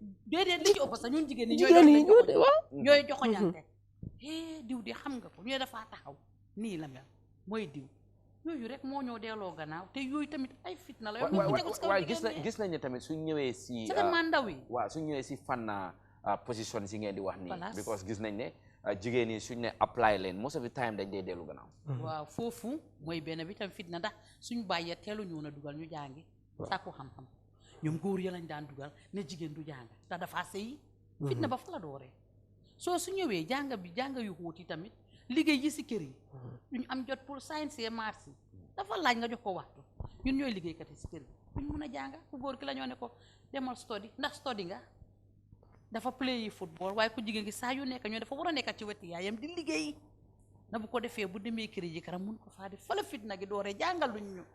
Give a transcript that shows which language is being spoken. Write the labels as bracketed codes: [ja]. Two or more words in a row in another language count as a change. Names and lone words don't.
[wo] déedéet li ci ëpp sax ñun jigéen ñi ñooy joxoñante diw di xam nga ko ñooy dafaa taxaw nii la mel mooy diw yooyu rek moo ñoo delloo gannaaw te yooyu tamit ay fitna la waaye gis nañ ne tamit suñ ñëwee si ndaw yi waaw suñ ñëwee si fànn position si ngeen di wax nii because gis nañ ne jigéen yi suñ ne apply leen [en] most of the time [wo] dañ dee dellu gannaaw waaw foofu mooy benn bi tam fitna ndax suñ bàyyee teelu ñu na dugal ñu jàngi sàkku xam-xam ñoom góor ya lañ daan dugal ne jigéen du jàng te dafa sëy fitna ba fa la dooree soo su ñëwee jàng yu xóoti tamit liggéey yi si kër yi duñ am jot [fr] pour science et maths [wo] yi dafa laaj nga jox ko waxtu ñun ñooy liggéeykat yi si kër yi duñ mun a jàng ku góor ki la ñoo ne ko demal study ndax study nga dafa play yi football waaye ku jigéen gi saa yu nekk ñoo dafa war a nekk ci wetu yaayam di liggéey na bu ko defee bu demee kër yi karam mun ko faa def fa la fitna gi dooree jàngal luñ ñu